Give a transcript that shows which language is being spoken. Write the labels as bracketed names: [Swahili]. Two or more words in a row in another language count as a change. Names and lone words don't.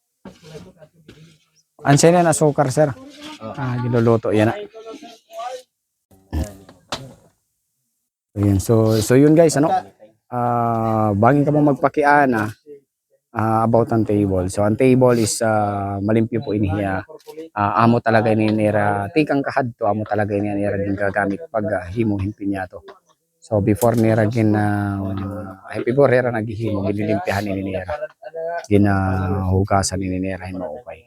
[Waray] Ansa na asukar sir. Giluluto yan. [Filipino] Ayun, so yun guys, ano? [Waray] Baging ka mo magpakiana about ang table. So ang table is malimpyo po inihiya. Amo talaga ninira tikang kahadto, amo talaga ninira din gagamit pag himong himpinyato. So before nira gin before nira naghihimo gililimpihan ni nira. Ginahugasan ni nira hin maupay.